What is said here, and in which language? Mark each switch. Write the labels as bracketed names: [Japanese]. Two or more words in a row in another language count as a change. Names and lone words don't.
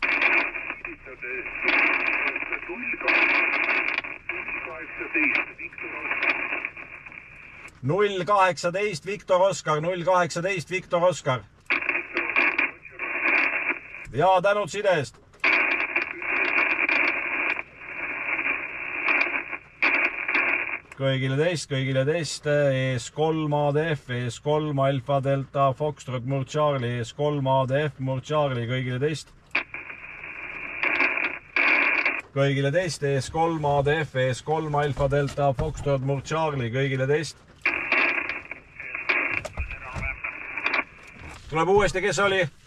[Estonian] null 18 Viktor Oskar, 018 Viktor Oskar. ja tänud side eest. kõigile teist ES3 ADF, ES3 Alfa Delta Foxtrot Murd Charlie, ES3 ADF Murd Charlie, kõigile teist. kõigile teist ES3 ADF, ES3 Alfa Delta Foxtrot Murd Charlie, kõigile teist. tuleb uuesti, kes oli?